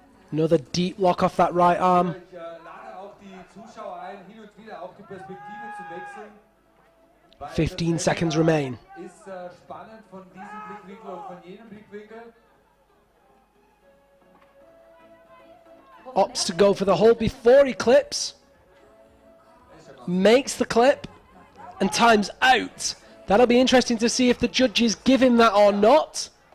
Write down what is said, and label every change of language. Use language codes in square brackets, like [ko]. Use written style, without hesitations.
[en] Another deep lock off that right arm. [de] die Zuschauer ein, hin und wieder auch die Perspektive zu wechseln. [en] 15 seconds remain. [de] Ist spannend von diesem Blickwinkel und von jenem Blickwinkel. [en] Opts to go for the hold before he clips. Makes the clip and time's out. That'll be interesting to see if the judges give him that or not.